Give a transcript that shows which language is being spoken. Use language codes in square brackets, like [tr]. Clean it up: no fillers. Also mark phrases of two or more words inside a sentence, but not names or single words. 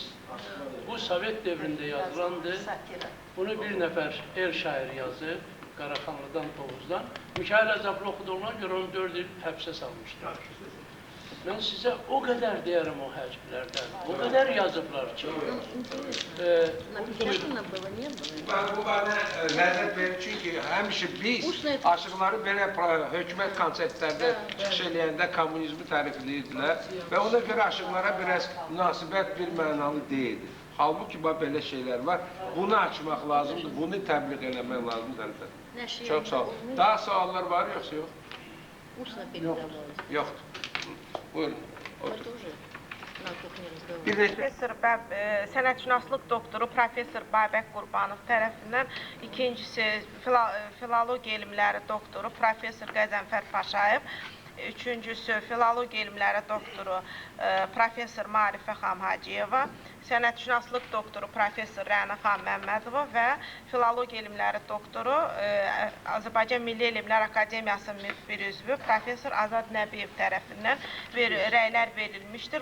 [az] Bu Sovet devrində yazılandı. Bunu bir nəfər el şairi yazıb, Qaraxanlıdan, Tovuzdan. Mikhail Əzablı oxuduğuna görə onu 4 il həbsə salmışlar. Mən sizə o qədər deyərəm o həcblərdən, o qədər yazıblar ki. [ru] Напечатано было, не было. [az] Mən bu bana ləzzət verir çünki həmişə biz aşıqları belə hökumət konsertlərdə çıxış eləyəndə kommunizmi tərifləyirdilər və ona görə aşıqlara biraz münasibət bir mənalı deyildi. Halbuki belə şeylər var, bunu açmaq lazımdır, bunu təbliğ eləmək lazımdır. Çox sağ olun. Daha suallar var yoxsa yox? [ru] Устно передавалось. [az] Yoxdur. Buyurun. [ru] Это уже на кухне разговаривали. [az] Bir də Professor sənətşünaslıq doktoru Professor Babək Qurbanov tərəfindən, ikincisi filologiya elmləri doktoru Professor Qəzənfər Paşayev, üçüncüsü filologiya elmləri doktoru Professor Marifə xanım Hacıyeva, sənətşünaslıq doktoru Professor Rəna xanım Məmmədova və filologiya elmləri doktoru Azərbaycan Milli Elmlər Akademiyasının bir üzvü Professor Azad Nəbiyev tərəfindən rəylər verilmişdir.